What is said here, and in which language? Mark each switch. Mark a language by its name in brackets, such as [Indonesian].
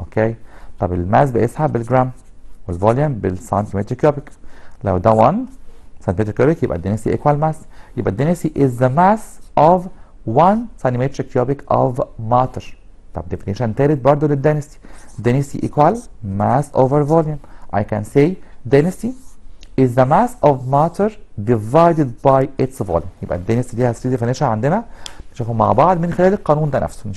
[Arabic] اوكي طب الماس بقيسها بالجرام والفوليوم بالسنتيمتر كيوبيك. لو ده 1 سنتيمتر كيوبيك يبقى [English] density equal mass. يبقى density is the mass of [Arabic] 1 سنتيمتر كيوبيك [English] of matter. [Arabic] طب definition تالت برضه للدنسيتي. [English] density equal mass over volume. I can say density is the mass of matter divided by its volume. [Arabic] يبقى الدنسيتي ليها 3 definition عندنا نشوفهم مع بعض من خلال القانون ده نفسه.